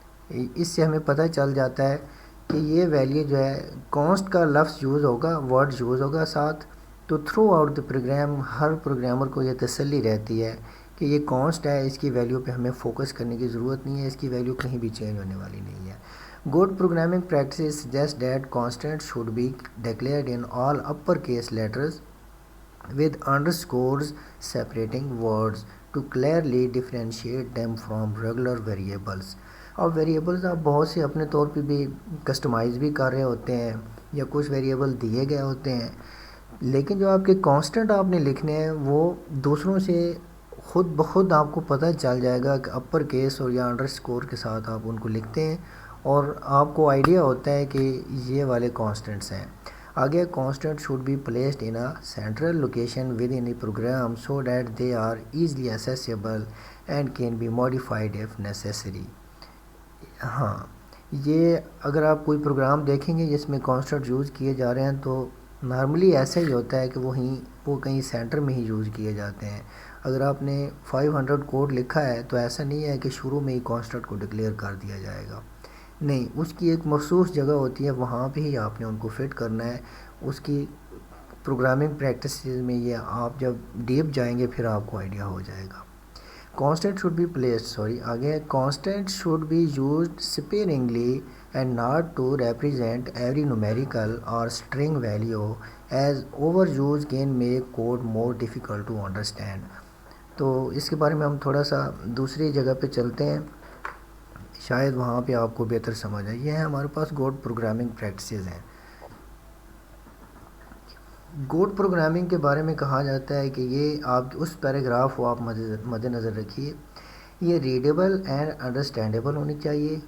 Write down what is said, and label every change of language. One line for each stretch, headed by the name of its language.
Urdu: اس سے ہمیں پتہ چل جاتا ہے کہ یہ ویلیو جو ہے کانسٹ کا لفظ یوز ہوگا، ورڈ یوز ہوگا ساتھ، تو
English: throughout the program
Urdu: Hare programmer کو یہ تسلی رہتی ہے کہ یہ کانسٹ ہے، اس کی ویلیو پہ ہمیں فوکس کرنے کی ضرورت نہیں ہے، اس کی ویلیو کہیں بھی چینج ہونے والی نہیں ہے.
English: Good programming practices suggest that constants should be declared in all uppercase letters with underscores separating words to clearly differentiate them from regular variables.
Urdu: اب ویریبلز آپ بہت سے اپنے طور پہ بھی کسٹمائز بھی کر رہے ہوتے ہیں یا کچھ ویریبل دیے گئے ہوتے ہیں، لیکن جو آپ کے کانسٹنٹ آپ نے لکھنے ہیں وہ دوسروں سے خود بخود آپ کو پتہ چل جائے گا کہ اپر کیس اور یا انڈر اسکور کے ساتھ آپ ان کو لکھتے ہیں اور آپ کو آئیڈیا ہوتا ہے کہ یہ والے کانسٹنٹس ہیں.
English: آگے constant should be placed in a central location within a program so that they are easily accessible and can be modified if necessary.
Urdu: ہاں، یہ اگر آپ کوئی پروگرام دیکھیں گے جس میں کانسٹنٹ یوز کیے جا رہے ہیں تو نارملی ایسا ہی ہوتا ہے کہ وہ کہیں سینٹر میں ہی یوز کیے جاتے ہیں. اگر آپ نے 500 کوڈ لکھا ہے تو ایسا نہیں ہے کہ شروع میں ہی کانسٹنٹ کو ڈکلیئر کر دیا جائے گا، نہیں، اس کی ایک مخصوص جگہ ہوتی ہے، وہاں پہ ہی آپ نے ان کو فٹ کرنا ہے. اس کی پروگرامنگ پریکٹسز میں یہ آپ جب ڈیپ جائیں گے پھر آپ کو آئیڈیا ہو جائے گا.
English: Constant should be placed,
Urdu: آگے
English: constant should be used sparingly and not to represent every numerical or string value as overuse can make code more difficult to understand.
Urdu: تو اس کے بارے میں ہم تھوڑا سا دوسری جگہ پہ چلتے ہیں، شاید وہاں پہ آپ کو بہتر سمجھ آئے. یہ ہے ہمارے پاس گوڈ پروگرامنگ پریکٹسز ہیں. گوڈ پروگرامنگ کے بارے میں کہا جاتا ہے کہ یہ آپ اس پیراگراف کو آپ مد نظر رکھیے، یہ
English: readable and understandable
Urdu: ہونی چاہیے.